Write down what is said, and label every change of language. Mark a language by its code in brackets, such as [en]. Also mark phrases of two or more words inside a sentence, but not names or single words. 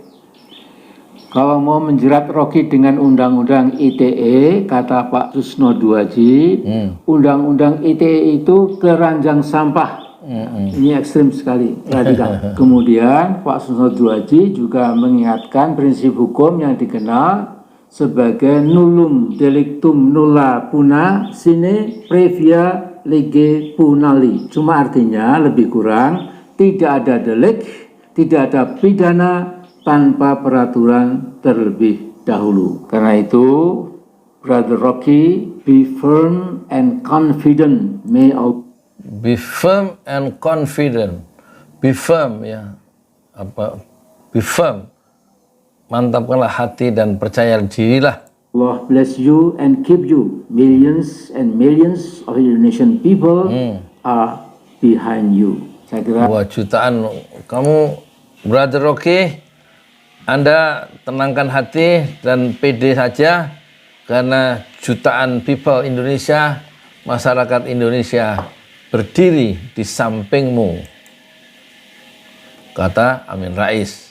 [id] Kalau mau menjerat Rocky dengan undang-undang ITE, kata Pak Susno Duaji, undang-undang ITE itu keranjang sampah. Ini ekstrim sekali, radikal. Kemudian Pak Susno Duaji juga mengingatkan prinsip hukum yang dikenal sebagai [la] nullum delictum nulla puna sine previa lege punali. [id] Cuma artinya lebih kurang tidak ada delik, tidak ada pidana tanpa peraturan terlebih dahulu. Karena itu [en] Brother Rocky, be firm and confident. Be firm and confident. Be firm, ya. Be firm. [id] Mantapkanlah hati dan percaya dirilah. [en] Allah bless you and keep you. Millions and millions of Indonesian people are behind you. [id] Saya kira jutaan kamu, Brother Rocky, Anda tenangkan hati dan pede saja karena jutaan people Indonesia, masyarakat Indonesia berdiri di sampingmu, kata Amin Rais.